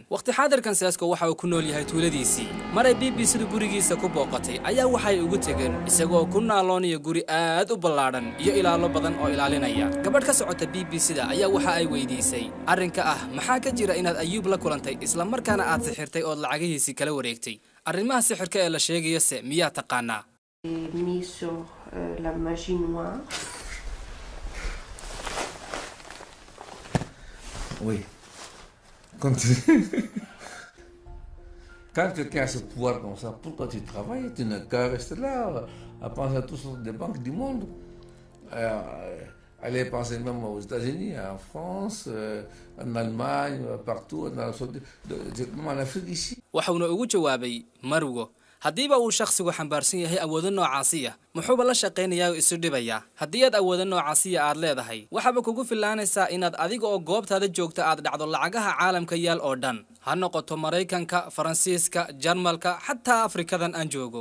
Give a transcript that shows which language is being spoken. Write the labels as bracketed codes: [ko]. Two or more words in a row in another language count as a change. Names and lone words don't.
[so] waqti xaadirkan Sisoko waxa uu ku nool yahay tuuladiisii. maray BBC-du gurigiisa ku booqatay ayaa waxay ugu tageen isagoo ku naaloonaya guri aad u ballaadhan iyo ilaalo badan oo ilaalinaya. gabadh ka socota BBC-da ayaa waxa ay weydiisay arrinka ah maxaa ka jira inaad Ayub la kulantay isla markaana aad sixirtay oo lacagihiisii kala wareegtay. arrimaha sixirka ee la sheegayo se miyaa taqaanaa? [fr] mis sur la magie noire. Oui. Quand quelqu'un a ce pouvoir comme ça, pourquoi tu travailles? Tu n'as qu'à rester là, à penser à toutes sortes de banques du monde. Aller penser même aux États-Unis, en France, en Allemagne, partout, même en Afrique ici. [so] waxauna ugu jawaabay Marwo, haddiiba uu shakhsigu xambaarsan yahay awoodo noocaasiya muxuuba la shaqaynayaa isu dhibaya. haddii aad awoodo noocaasiya aad leedahay waxaba kugu filaanaysaa inaad adiga oo goobtaada joogta aad dhacdo lacagaha caalamka yaal oo dhan, ha noqoto Mareykanka, Faransiiska, Jarmalka, xataa Afrikadan aan joogo.